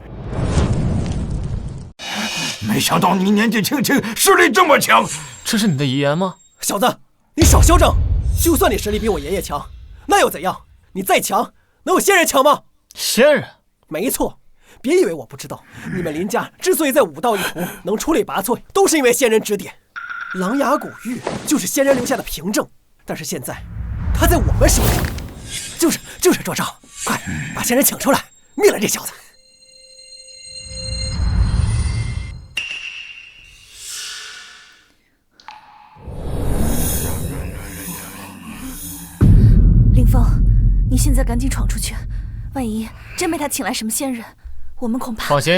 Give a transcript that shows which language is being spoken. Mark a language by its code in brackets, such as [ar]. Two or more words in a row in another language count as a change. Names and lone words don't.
[zh] 沒想到你年紀輕輕，實力這麼強。這是你的遺言嗎？小子，你少囂張！就算你實力比我爺爺強，那又怎樣？你再強，能有仙人強嗎？仙人？沒錯，別以為我不知道，你們林家之所以在武道一途能出類拔萃，都是因為仙人指點。琅琊古玉就是仙人留下的憑證，但是現在他在我們手裡。就是卓少，快把仙人請出來，滅了這小子！林峰，你現在趕緊闖出去，萬一真被他請來什麼仙人，我們恐怕……